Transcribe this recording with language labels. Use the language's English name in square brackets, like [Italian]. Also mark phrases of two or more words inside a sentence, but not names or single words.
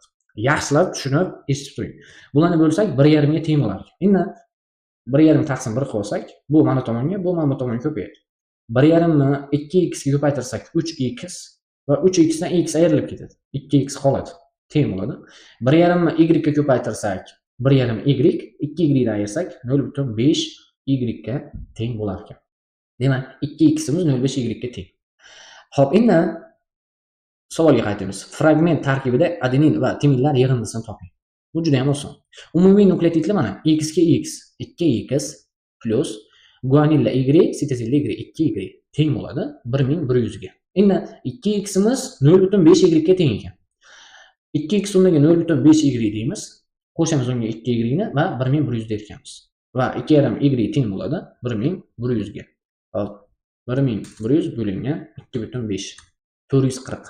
[Uzbek] Yaxshilab tushunib eshitib turing. Bularni bo'lsak 1,5 ga teng bo'ladi. Endi 1,5 taqsim 1 qilsak, bu mana tomonga, bu mana tomonga ko'payadi. 1,5 ni 2x ga ko'paytirsak 3x va 3x dan x ayrilib ketadi. 2x qoladi. Teng bo'ladi. 1,5 ni y ga ko'paytirsak 1,5 y, 2y dan ayirsak 0,5 y ga teng bo'lar ekan. Demak, 2x imiz 0,5 y ga teng. Xo'p, endi savolga qaytamiz. Fragment tarkibida adenin va timinlar yig'indisini toping. Bu juda ham oson. Umumiy nukleotidlar mana x ga x, 2x plus guaninla y, sitezin y 2y teng bo'ladi 1100 ga. Endi 2x imiz 0,5 y ga teng ekan. 2x o'rniga 0,5 y deymiz. Qo'shamiz unga 2y ni va 1100 deyotganmiz. Va 2,5 y teng bo'ladi 1100 ga. Hop, 1100 bo'lingan 2,5 440.